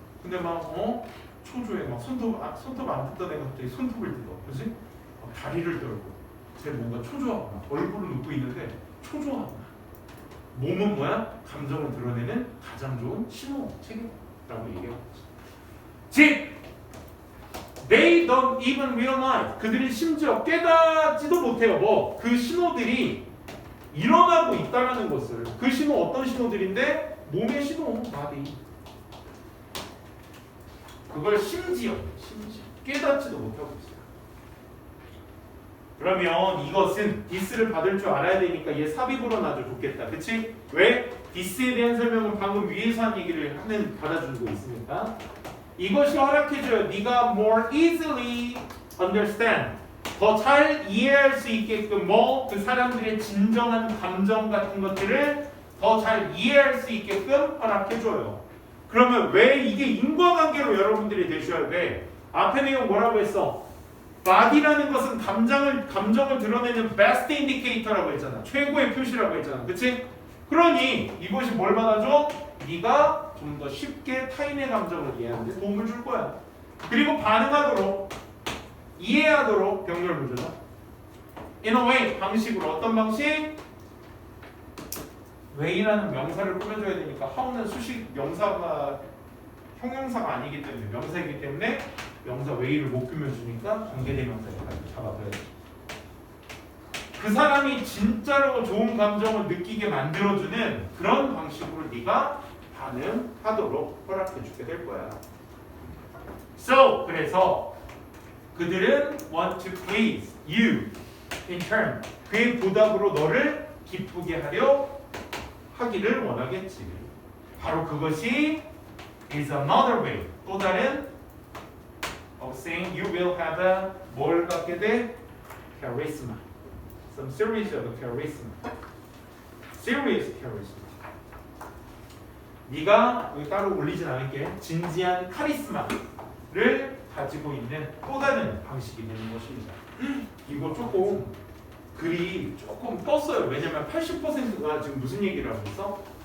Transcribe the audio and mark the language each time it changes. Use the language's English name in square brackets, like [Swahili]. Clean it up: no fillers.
[Korean] 근데 막 초조해. 막 손톱 안 뜯던 애가 갑자기 손톱을 뜯어. 그치? 다리를 떨고 쟤 뭔가 초조하고 막 얼굴을 웃고 있는데 초조하고 몸은 뭐야? 감정을 드러내는 가장 좋은 신호 체계라고 얘기하고 있지. [English] 즉 They don't even realize. [Korean] 그들이 심지어 깨닫지도 못해요. 그 신호들이 일어나고 있다는 것을. 그 신호 어떤 신호들인데? 몸의 신호, 바디. 그걸 심지어 깨닫지도 못하고 있어요. 그러면 이것은 디스를 받을 줄 알아야 되니까 얘 삽입으로 놔줘 좋겠다. 그치? 왜? 디스에 대한 설명은 방금 위에서 한 얘기를 받아주고 있으니까. 이것이 허락해줘요. 네가 [English] more easily understand. [Korean] 더 잘 이해할 수 있게끔 그 사람들의 진정한 감정 같은 것들을 더 잘 이해할 수 있게끔 허락해줘요. 그러면 왜 이게 인과관계로 여러분들이 되셔야 돼? 앞에 내용 뭐라고 했어? body라는 것은 감정을 드러내는 [English] best indicator [Korean] 라고 했잖아. 최고의 표시라고 했잖아. 그치? 그러니 이것이 뭘 받아줘? 네가 좀 더 쉽게 타인의 감정을 이해하는 데 도움을 줄 거야. 그리고 반응하도록 이해하도록 병렬 문제죠. [English] In a way [Korean] 방식으로 어떤 방식? way라는 명사를 꾸며줘야 되니까 how는 수식 명사가 형용사가 아니기 때문에 명사이기 때문에 명사 way를 못 꾸며주니까 관계대명사를 잡아둬야지. 그 사람이 진짜로 좋은 감정을 느끼게 만들어주는 그런 방식으로 네가 반응하도록 허락해주게 될 거야. [English] So [Korean] 그래서 그들은 [English] want to please you in turn. [Korean] 그의 보답으로 너를 기쁘게 하기를 원하겠지. 바로 그것이 [English] is another way. [Korean] 또 다른 [English] of saying you will have a [Korean] 뭘 갖게 돼? [English] charisma. Some series of charisma. Serious charisma. [Korean] 네가 여기 따로 올리진 않을게. 진지한 카리스마를 가지고 있는 또 다른 방식이 되는 것입니다. 이거 글이 조금 떴어요. 왜냐면 80%가 지금 무슨 얘기를 하고 있어?